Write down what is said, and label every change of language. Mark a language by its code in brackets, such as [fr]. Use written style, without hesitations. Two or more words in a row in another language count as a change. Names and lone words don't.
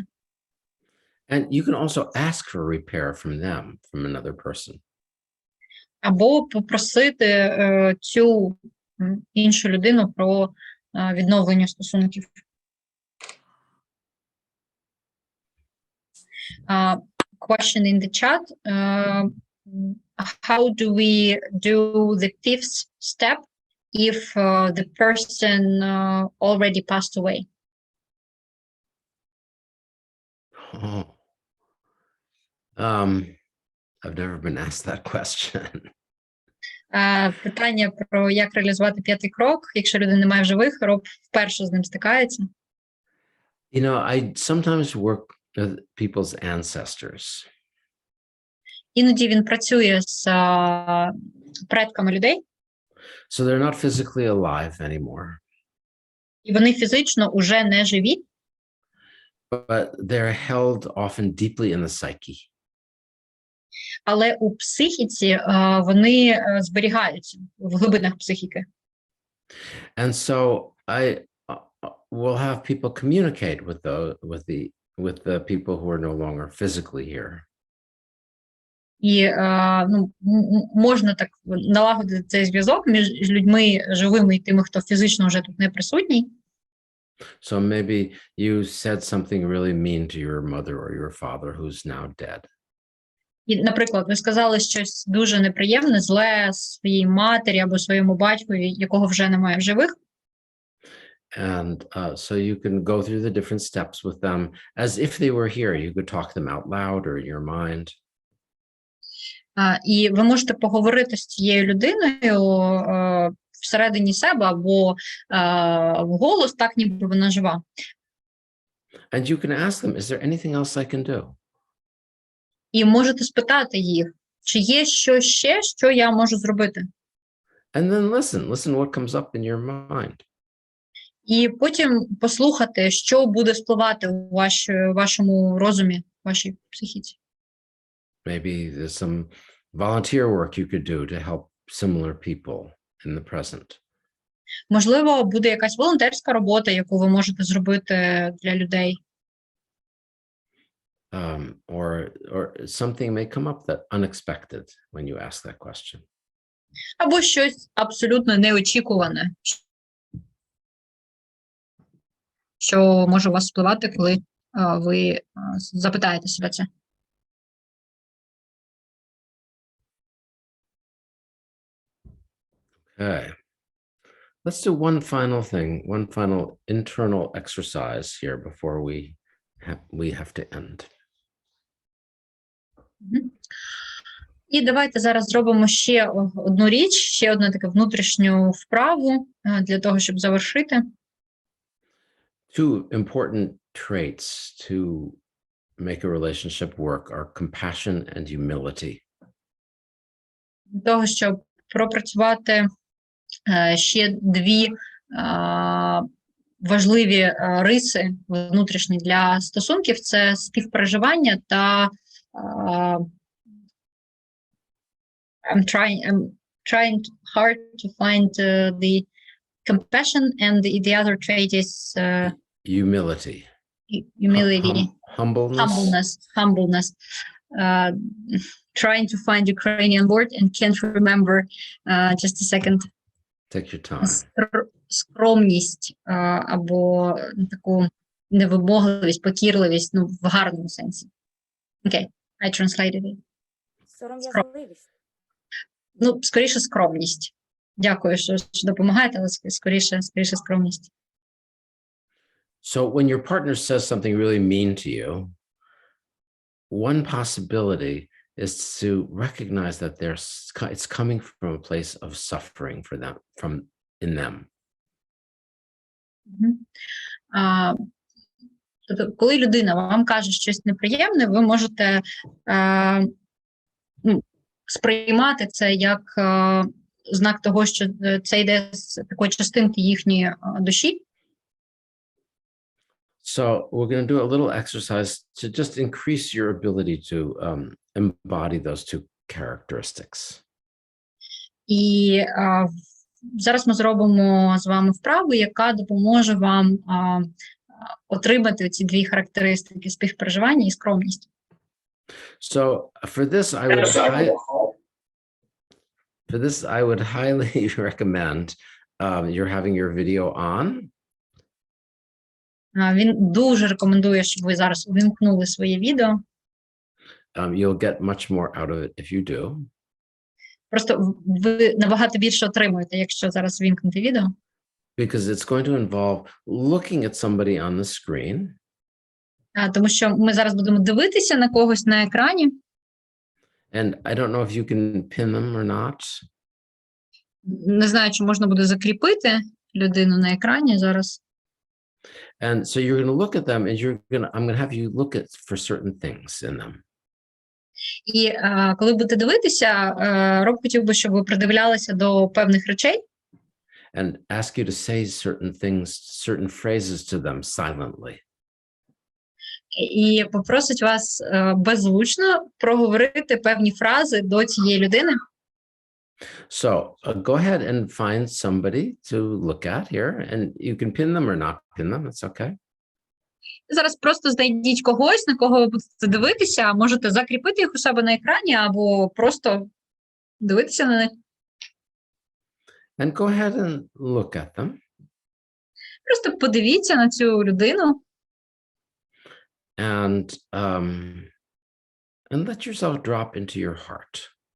[en] And you can also ask for repair from them, from another person. [uk] Або попросити цю іншу людину про відновлення стосунків. [en] Question in the chat. How do we do the 5th step if the person already passed away? Oh. I've never been asked that question. [uk] Питання про як реалізувати 5-й крок, якщо людини немає в живих, Роб вперше з ним стикається. [en] You know, I sometimes work with people's ancestors. [uk] Іноді він працює з предками людей. [en] So they're not physically alive anymore. [uk] І вони фізично уже не живі. [en] But they're held often deeply in the psyche. [uk] Але у психіці вони зберігаються в глибинах психіки. [en] And so I will have people communicate with the with the people who are no longer physically here. [uk] І можна так налагодити цей зв'язок між людьми живими і тими, хто фізично вже тут не присутній. [en] So maybe you said something really mean to your mother or your father who's now dead. [uk] І, наприклад, ви сказали щось дуже неприємне, зле своїй матері або своєму батькові, якого вже немає в живих. [en] And so you can go through the different steps with them as if they were here. You could talk them out loud or in your mind. [uk] І ви можете поговорити з цією людиною всередині себе або вголос, так ніби вона жива. [en] And you can ask them, is there anything else I can do? [uk] І можете спитати їх, чи є щось ще, що я можу зробити. [en] And then listen what comes up in your mind. [uk] І потім послухати, що буде спливати у вашому розумі, вашій психіці. [en] Maybe there's some volunteer work you could do to help similar people in the present. [uk] Можливо, буде якась волонтерська робота, яку ви можете зробити для людей. [en] Or something may come up that unexpected when you ask that question. [uk] Або щось абсолютно неочікуване, що може у вас спливати, коли ви запитаєте себе це. [en] Okay. Let's do one final thing, one final internal exercise here before we have to end. [uk] І давайте зараз зробимо ще одну річ, ще одну таку внутрішню вправу для того, щоб завершити. [en] Two important traits to make a relationship work are compassion and humility. [uk] Для того, щоб пропрацювати ще дві важливі риси внутрішні для стосунків – це співпереживання та [en] I'm trying hard to find the compassion, and the other trait is Humility. Humility. Humbleness. Trying to find Ukrainian word and can't remember. Just a second. Take your time. [uk] Скромність або таку невимогливість, покірливість, в гарному сенсі. Окей, [en] I translated it. [uk] Сором'язливість. Скоріше скромність. Дякую, що допомагаєте, але скоріше скромність. [en] So when your partner says something really mean to you, one possibility is to recognize that it's coming from a place of suffering for them, in them. [uk] Тобто, коли людина вам каже щось неприємне, ви можете сприймати це як знак того, що це йде з такої частинки їхньої душі. [en] So we're going to do a little exercise to just increase your ability to embody those two characteristics. [uk] І зараз ми зробимо з вами вправу, яка допоможе вам отримати ці дві характеристики – співпереживання і скромність. [en] So for this, I would highly recommend you're having your video on. [uk] Він дуже рекомендує, щоб ви зараз увімкнули своє відео. [en] You'll get much more out of it if you do. [uk] Просто ви набагато більше отримуєте, якщо зараз увімкнути відео. [en] Because it's going to involve looking at somebody on the screen. [uk] Тому що ми зараз будемо дивитися на когось на екрані. [en] And I don't know if you can pin them or not. [uk] Не знаю, чи можна буде закріпити людину на екрані зараз. [en] And so you're going to look at them and I'm going to have you look at for certain things in them. [uk] І коли будете дивитися, Роб хотів би, щоб ви придивлялися до певних речей. [en] And ask you to say certain things, certain phrases to them silently. [uk] І попросить вас беззвучно проговорити певні фрази до цієї людини. [en] So go ahead and find somebody to look at here, and you can pin them or not pin them. It's okay. [uk] Зараз просто знайдіть когось, на кого ви будете дивитися, можете закріпити їх у себе на екрані або просто дивитися на них. [en] And go ahead and look at them. [uk] Просто подивіться на цю людину [en] And let yourself drop into your heart.